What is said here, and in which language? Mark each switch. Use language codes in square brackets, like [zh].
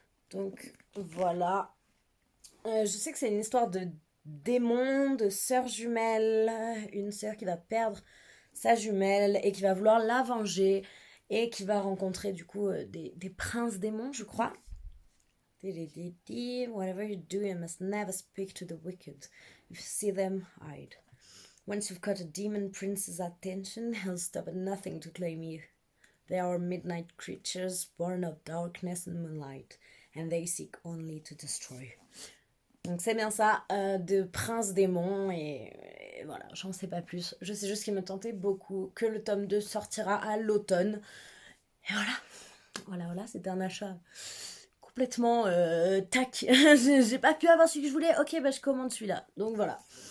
[fr] Donc voilà. Je sais que c'est une histoire de démon, de sœur jumelle, une sœur qui va perdre sa jumelle et qui va vouloir la venger et qui va rencontrer du coup des princes démons, je crois. [en] Whatever you do, you must never speak to the wicked. If you see them, hide. Once you've got a demon prince's attention, he'll stop at nothing to claim you. They are midnight creatures born of darkness and moonlight, and they seek only to destroy. [fr] Donc c'est bien ça, de prince démon, et voilà, j'en sais pas plus. Je sais juste qu'il me tentait beaucoup, que le tome 2 sortira à l'automne. Et voilà, c'était un achat complètement tac. J'ai pas pu avoir celui que je voulais, ok, bah je commande celui-là. Donc voilà.